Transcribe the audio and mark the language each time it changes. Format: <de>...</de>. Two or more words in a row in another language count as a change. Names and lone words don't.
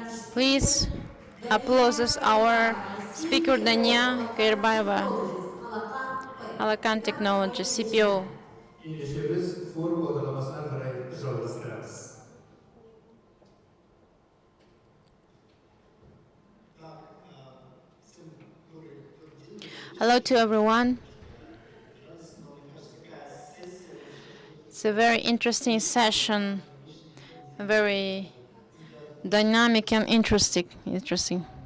<en>Please applause our speaker Danya Kairbaeva, Alakan Technology, CPO.</en> <kk>Ендеше біз форум бағдарламасына қарай жалғастырамыз.</kk> <en>Hello to everyone. It's a very interesting session, very dynamic and interesting.</en>